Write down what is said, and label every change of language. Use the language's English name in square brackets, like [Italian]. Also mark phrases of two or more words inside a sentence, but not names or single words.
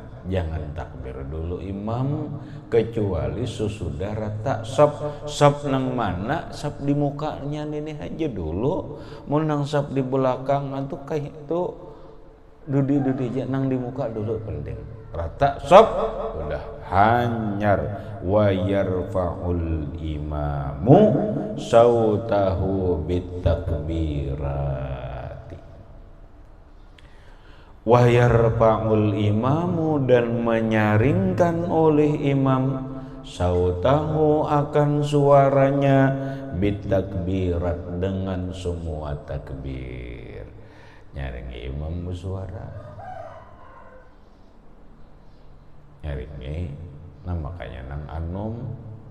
[Banjar] Jangan takbir dulu imam kecuali sesudah rata shaf nang mana, shaf di mukanya ini aja dulu. Mau nang shaf di belakang itu kayak itu dudi aja nang di muka dulu penting. Rata shaf udah hanyar. [Arabic] ويرفع الإمام صوته بتكبيرات. ويرفع الإمام, [Banjar] dan menyaringkan oleh imam sautahu akan suaranya bitakbirat, dengan semua takbir. Nyaring imam bersuara, nyaring makanya nang anum.